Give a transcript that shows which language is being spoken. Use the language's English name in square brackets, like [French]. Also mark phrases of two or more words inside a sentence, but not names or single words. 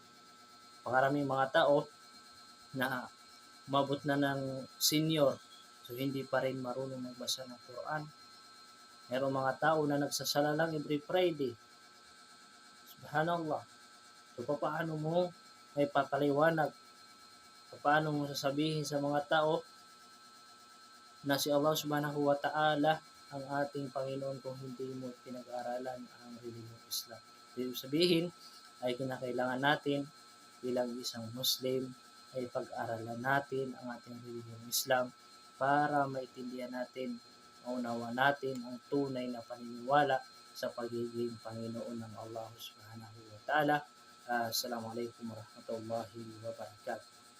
[Filipino] Pakaraming mga tao na umabot na ng senior, so hindi pa rin marunong magbasa ng Quran. Merong mga tao na nagsasala lang [English] every Friday. [Filipino] Subhanallah. So paano mo may papaliwanag? Paano mo sasabihin sa mga tao na si Allah [Arabic] سبحانه وتعالى [Filipino] ang ating Panginoon kung hindi mo pinag-aralan ang relihiyong Islam? Ibig sabihin ay kinakailangan natin bilang isang Muslim ay pag-aralan natin ang ating relihiyong Islam para maintindihan natin, maunawa natin ang tunay na paniniwala sa pagiging Panginoon ng Allah [Arabic] سبحانه وتعالى. السلام عليكم ورحمة الله وبركاته.